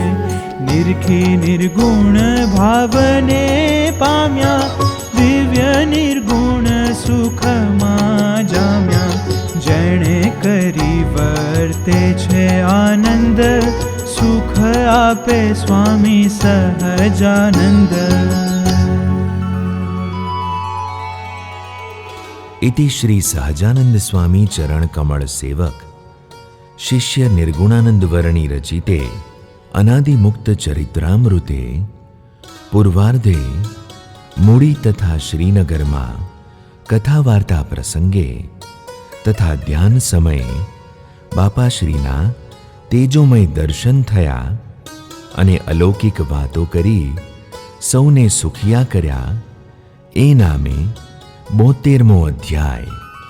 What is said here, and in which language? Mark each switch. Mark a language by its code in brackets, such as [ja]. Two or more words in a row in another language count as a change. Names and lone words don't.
[gu] નિરખી નિર્ગુણ ભાવને પામ્યા, દિવ્ય નિર્ગુણ સુખમાં જામ્યા. જેણે કરી વર્તે છે આનંદ, સુખ આપે સ્વામી સહજાનંદ. [sa] इति श्री सहजानंद स्वामी चरण कमल सेवक शिष्य निर्गुणानंद वर्णी रचिते अनादि मुक्त चरित्रामृते पूर्वार्धे मूड़ी तथा श्रीनगर में कथा वार्ता प्रसंगे तथा ध्यान समये [gu] બાપાશ્રીના તેજોમય દર્શન થયા અને અલૌકિક વાતો કરી સૌને સુખિયા કર્યા એ નામે 72મો અધ્યાય।